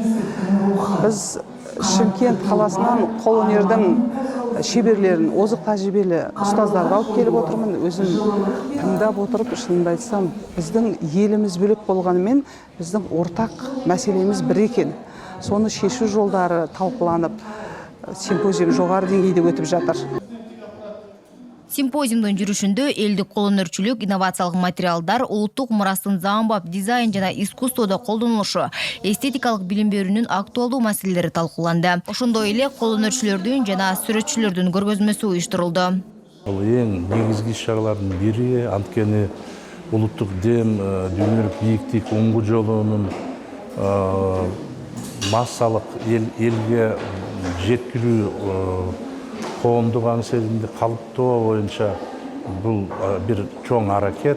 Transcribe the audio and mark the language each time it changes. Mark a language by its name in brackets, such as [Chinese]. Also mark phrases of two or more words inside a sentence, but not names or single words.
[Kazakh] Біз Шымкент қаласынан қол өнердің шеберлерін, озық тәжірибелі ұстаздарды алып келіп отырмын. Өзім тыңдап отырып, шынымды айтсам, біздің еліміз бөлек болғанымен, біздің ортақ мәселеміз бір екен. Соны шешу жолдары талқыланып, симпозиум жоғары деңгейде өтіп жатыр. [Kyrgyz] Симпозиумдун жүрүшүндө элдик кол өнөрчүлүк, инновациялык материалдар, улуттук мурастын заманбап дизайн жана искусстводо колдонулушу, эстетикалык билим берүүнүн актуалдуу маселелери талкууланды. Ошондой эле кол өнөрчүлөрдүн жана сүрөтчүлөрдүн көргөзмөсү уюштурулду. Бул эң негизги иш-чаралардын бири, анткени улуттук дем, дүйнөлүк бийиктик оңгу жолунун массалык элге жеткирүү коомдук аңсезимди калыптоо боюнча бул бир чоң аракет.